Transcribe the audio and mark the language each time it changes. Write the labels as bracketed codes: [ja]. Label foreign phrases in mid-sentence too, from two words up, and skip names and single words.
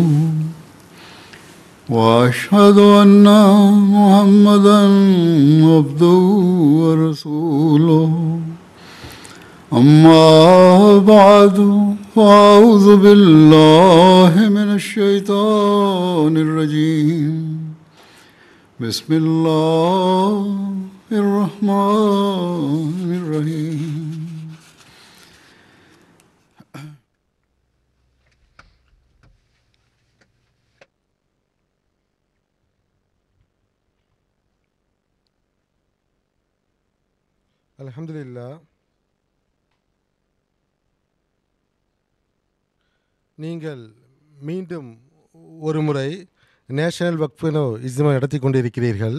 [ar] وأشهد أن محمدا عبده ورسوله أما بعد فأعوذ بالله من الشيطان الرجيم بسم الله الرحمن الرحيم [ta] அல்ஹம்துலில்லாஹ். நீங்கள் மீண்டும் ஒரு முறை நேஷனல் வக்ஃபினோ இஸ்மா நடத்தி கொண்டிருக்கிறீர்கள்.